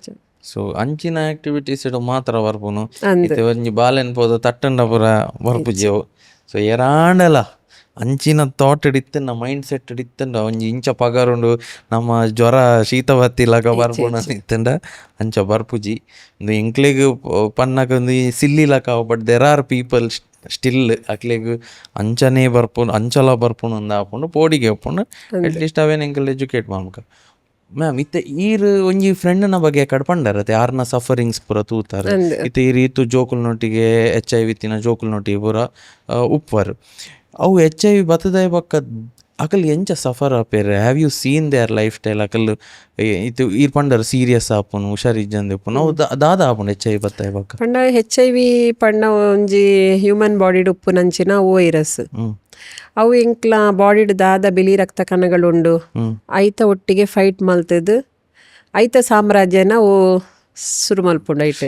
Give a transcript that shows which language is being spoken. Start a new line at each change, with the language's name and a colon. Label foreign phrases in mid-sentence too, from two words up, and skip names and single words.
Tulu: ಸೊ ಅಂಚಿನ ಆಕ್ಟಿವಿಟೀಸ್ ಮಾತ್ರ ಬರ್ಪುನು ಇತ್ತೆ ಒಂಜಿ ಬಾಲೆನ್ ಪೋದು ತಟ್ಟಂಡ ಪೂರ ಬರ್ಪುಜೆವು ಸೊ ಎರಾಂಡಲ ಅಂಚಿನ ಥಾಟ್ ಇಡಿತ್ತಂಡ
English: mind set
Tulu: ಇಡಿತ್ತಂಡ ಒಂಜಿ ಇಂಚ ಪಗಾರುಂಡು ನಮ್ಮ ಜ್ವರ ಶೀತ ಬತ್ತಿಲಾಗ ಬರ್ಪುನ ಇತ್ತಂಡ ಅಂಚ ಬರ್ಪುಜಿ ಒಂದು ಎಂಕ್ಲೆಗ್ ಪನ್ನಗ ಒಂದು ಸಿಲ್ಲಿಲಕ
English: but there are people still
Tulu: ಅಕ್ಲೆಗ್ ಅಂಚನೇ ಬರ್ಪುನು ಅಂಚಲ ಬರ್ಪುನು ಅಂದ ಹಾಕೊಂಡು ಪೋಡಿಗೆ ಒಪ್ಪುಂಡು ಅಟ್ಲೀಸ್ಟ್ ಅವೇನು ಎಂಕಲ್ ಎಜುಕೇಟ್ ಮಾಡ್ಬೇಕ ಮ್ಯಾಮ್ ಇತ್ತೆ ಈರ್ ಒಂಜಿ ಫ್ರೆಂಡ್ನ ಬಗ್ಗೆ ಕಡ್ಪಂಡರತ್ತೆ ಯಾರನ್ನ ಸಫರಿಂಗ್ಸ್ ಪೂರ ತೂತಾರೆ ಇತ್ತೆ ಈ ರೀತು ಜೋಕುಲ್ನೊಟ್ಟಿಗೆ HIV ತಿನ ಜೋಕುಲ್ನೊಟ್ಟಿಗೆ ಪೂರ ಉಪ್ಪರು ಅವು HIV ಬತ್ತದಾಯ ಪಕ್ಕ ಅಕಲ್ ಎಂಚ ಸಫರ್ ಆಪೇರೆ
English: have you seen their life style
Tulu: ಅಕಲ್ ಇದು ಈರ್ ಪಂಡರ್ ಸೀರಿಯಸ್ ಆಪುನು ಹುಷಾರಿಜ್ಜಂದು ಉಪ್ಪುನು ಅವು ದಾದ ಆಪುಂಡು HIV ಬತ್ತಾಯ ಪಕ್ಕ ಪಂಡ HIV ಪಂಡ ಒಂಜಿ ಹ್ಯೂಮನ್ ಬಾಡಿಡ್ ಉಪ್ಪುನಂಚಿನ ವೈರಸ್ ಅವು ಎಂಕ್ಲ ಬಾಡಿಡ್ ದಾದ ಬಿಳಿ ರಕ್ತ ಕಣಗಳುಂಡು ಐತ ಒಟ್ಟಿಗೆ ಫೈಟ್ ಮಲ್ತದು ಐತ ಸಾಮ್ರಾಜ್ಯನ ಓ ಶುರು ಮಲ್ಪುಂಡು ಐಟೆ